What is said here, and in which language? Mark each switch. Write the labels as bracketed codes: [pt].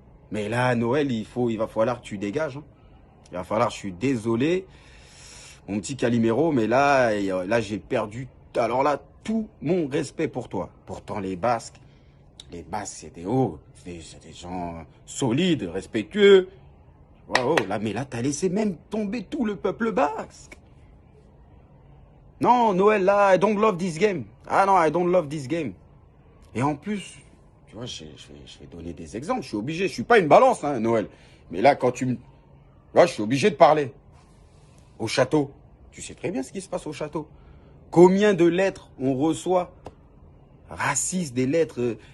[fr] Mais là, Noël, il va falloir que tu dégages. Hein. Il va falloir, je suis désolé, mon petit Calimero, mais là j'ai perdu, alors là, tout mon respect pour toi. Pourtant, les Basques, Les Basques, c'était des gens solides, respectueux. Oh, là, mais là, t'as laissé même tomber tout le peuple basque. Non, Noël, là, [en] I don't love this game. [fr] Ah non, [en] I don't love this game. [fr] Et en plus, tu vois, je vais donner des exemples. Je suis obligé. Je suis pas une balance, hein, Noël. Mais là, là, je suis obligé de parler. Au château. Tu sais très bien ce qui se passe au château. Combien de lettres on reçoit racistes, des lettres.